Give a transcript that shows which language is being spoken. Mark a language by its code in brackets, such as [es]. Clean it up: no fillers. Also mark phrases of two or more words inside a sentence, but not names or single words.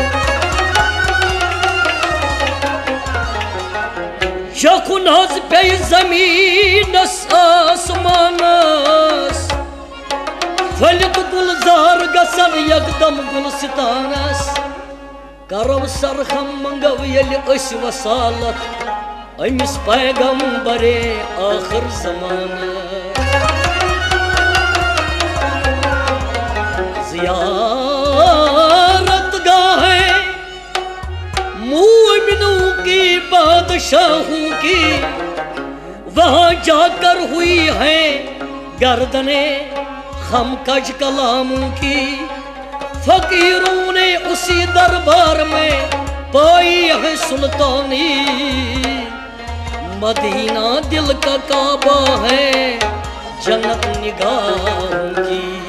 [ks] شکھُن حظ پیٚیہِ زمیٖنس آسمانس پھٔلِتھ گُلزار گژھن یکدم گُلستانس کرو سرخم منگو ییٚلہِ أسۍ وصالت أمِس پیغمبرے آخر زمانہٕ [ur] زیارت گاہیں مومنوں کی بادشاہوں کی وہاں جا کر ہوئی ہیں گردنیں خم کج کلاموں کی فقیروں نے اسی دربار میں پائی ہے سلطانی مدینہ دل کا کعبہ ہے جنت نگاہوں کی